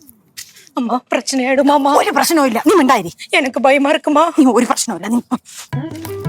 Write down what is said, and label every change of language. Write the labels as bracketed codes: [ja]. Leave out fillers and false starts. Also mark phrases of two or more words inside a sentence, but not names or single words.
[ta] அம்மா பிரச்சனை ஆயிடுமாமா? [ml] ഒരു പ്രശ്നവും ഇല്ല, നീ മിണ്ടായിരി. [ta] எனக்கு பயமா இருக்குமா? [ml] നീ ഒരു പ്രശ്നവും ഇല്ല. നീ